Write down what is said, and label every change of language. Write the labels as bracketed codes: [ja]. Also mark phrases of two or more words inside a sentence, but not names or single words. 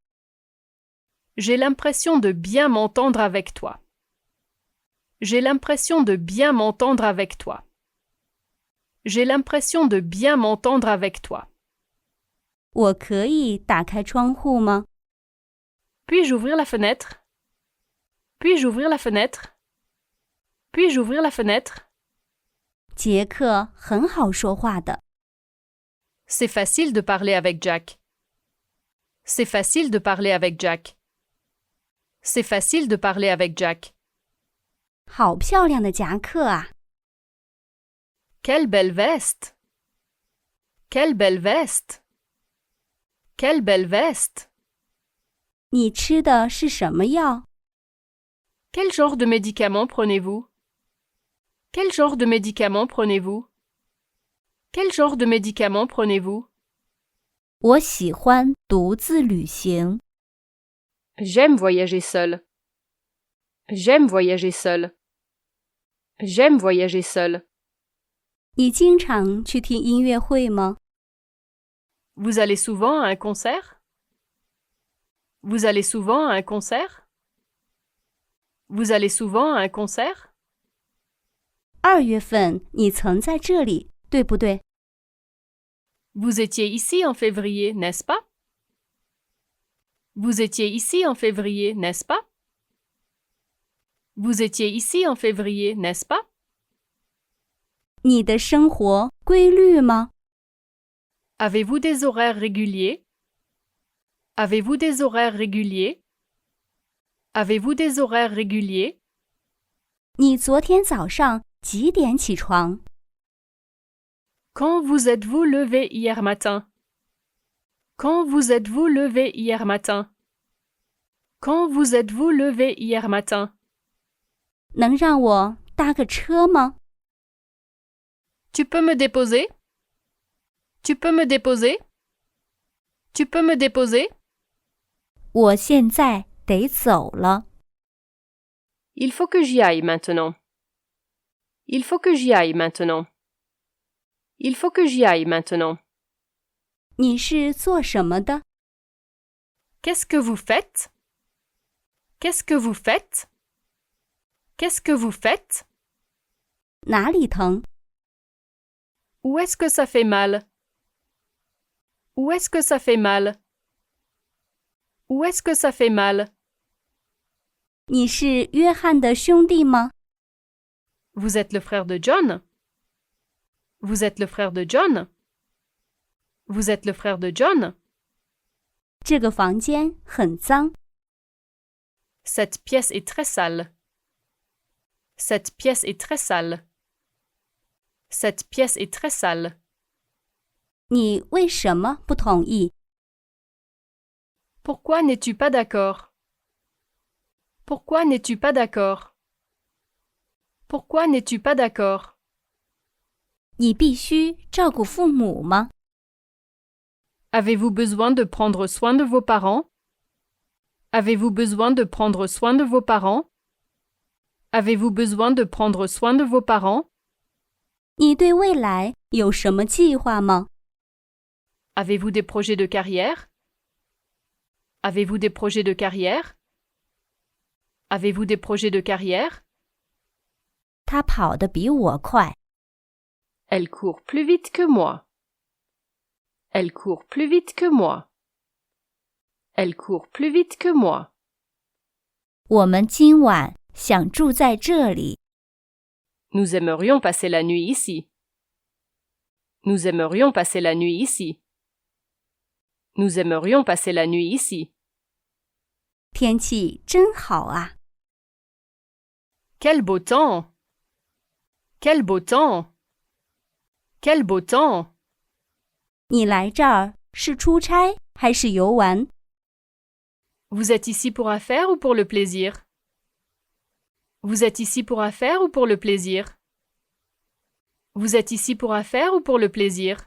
[fr] J'ai l'impression de bien m'entendre avec toi. J'ai l'impression de bien m'entendre avec toi. J'ai l'impression de bien m'entendre avec toi. [zh] 我可以打开窗户吗？ [fr] Puis-je ouvrir la fenêtre? Puis-je ouvrir la fenêtre? Puis-je ouvrir la fenêtre? [zh] 杰克很好说话的。 [fr] C'est facile de parler avec Jack. C'est facile de parler avec Jack. C'est facile de parler avec Jack. [zh] 好漂亮的夹克啊！ [fr] Quelle belle veste! Quelle belle veste! Quelle belle veste! [zh] 你吃的是什么药？ [fr] Quel genre de médicament prenez-vous? Quel genre de médicament prenez-vous? Quel genre de médicament prenez-vous? [zh] 我喜欢独自旅行。 [fr] J'aime voyager seul. J'aime voyager seul. J'aime voyager seul. [zh] 你经常去听音乐会吗？ [fr] Vous allez souvent à un concert? Vous allez souvent à un concert? Vous allez souvent à un concert? [zh] 2 月份你曾在这里，对不对？ [fr] Vous étiez ici en février, n'est-ce pas? Vous étiez ici en février, n'est-ce pas? Vous étiez ici en février, n'est-ce pas? [zh] 你的生活规律吗？ [fr] Avez-vous des horaires réguliers? Avez-vous des horaires réguliers? Avez-vous des horaires réguliers? [zh] 你昨天早上几点起床？ [fr] Quand vous êtes-vous levé hier matin? Quand vous êtes-vous levé hier matin? Quand vous êtes-vous levé hier matin? [zh] 能让我搭个车吗？ [fr] Tu peux me déposer? Tu peux me déposer? Tu peux me déposer? [zh] 我现在得走了。 [fr] Il faut que j'y aille maintenant. Il faut que j'y aille maintenant. Il faut que j'y aille maintenant. [zh] 你是做什么的？ [fr] Qu'est-ce que vous faites? Qu'est-ce que vous faites? Qu'est-ce que vous faites? [zh] 哪里疼？ [fr] Où est-ce que ça fait mal? Où est-ce que ça fait mal? Où est-ce que ça fait mal? [zh] 你是约翰的兄弟吗？ [fr] Vous êtes le frère de John? Vous êtes le frère de John? Vous êtes le frère de John? [zh] 这个房间很脏。 [fr] Cette pièce est très sale. Cette pièce est très sale. Cette pièce est très sale. [zh] 你为什么不同意？ [fr] Pourquoi n'es-tu pas d'accord? Pourquoi n'es-tu pas d'accord? Pourquoi n'es-tu pas d'accord? [zh] 你必须照顾父母吗？ [fr] Avez-vous besoin de prendre soin de vos parents? Avez-vous besoin de prendre soin de vos parents? Avez-vous besoin de prendre soin de vos parents? [zh] 你对未来有什么计划吗？ [fr] Avez-vous des projets de carrière? Avez-vous des projets de carrière? Avez-vous des projets de carrière? [zh] 他跑得比我快。 [fr] Elle court plus vite que moi. Elle court plus vite que moi. Elle court plus vite que moi. [zh] 我们今晚想住在这里。 [fr] Nous aimerions passer la nuit ici. Nous aimerions passer la nuit ici. Nous aimerions passer la nuit ici. [zh] 天气真好啊！ [fr] Quel beau temps! Quel beau temps! Quel beau temps! [zh] 你来这儿是出差还是游玩？ [fr] Vous êtes ici pour affaires ou pour le plaisir? Vous êtes ici pour affaires ou pour le plaisir? Vous êtes ici pour affaires ou pour le plaisir?